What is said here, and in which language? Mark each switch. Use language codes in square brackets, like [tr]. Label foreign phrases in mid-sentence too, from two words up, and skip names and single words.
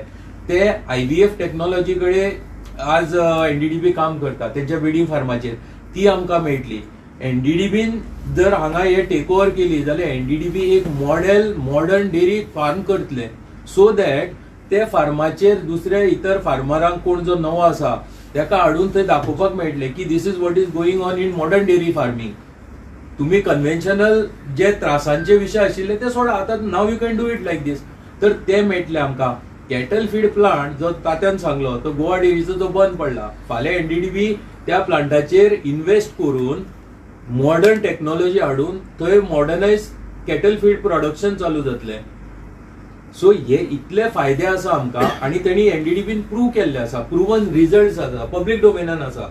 [kok] ते [en] IVF technology [kok] कडे आज NDDP काम करता, त्यांच्या ब्रिडिंग फार्माचेर ती आमकां मेळटली. NDDPन जर हांगा हे [en] take over [kok] केली जाल्यार NDDP एक [en] modern dairy farm [kok] करतले, [en] so that [kok] ते फार्माचेर दुसऱ्या इतर फार्मरांक कोण जो नवो आसा ताका हाडून थंय दाखोवपाक मेळटले की [en] this is what is going on in modern dairy farming. [kok] तुम्ही कन्व्हेन्शनल जे त्रासांचे विषय आशिल्ले ते सोडा, आता [en] now you can do it like this. [kok] तर ते मेळटले आमकां. [en] cattle feed plant [kok] जो तात्यान सांगलो तो गोवा डेअरीचो जो बंद पडला, फाल्यां NDDP त्या प्लांटाचेर इन्व्हेस्ट करून [en] modern technology [kok] हाडून थंय [en] modernise cattle feed production [kok] चालू जातले. सो हे इतले फायदे आसा आमकां आणि त्यांनी NDDPन प्रूव्ह केल्ले आसा, [en] proven results [kok] आसा, पब्लीक डोमेनान आसा.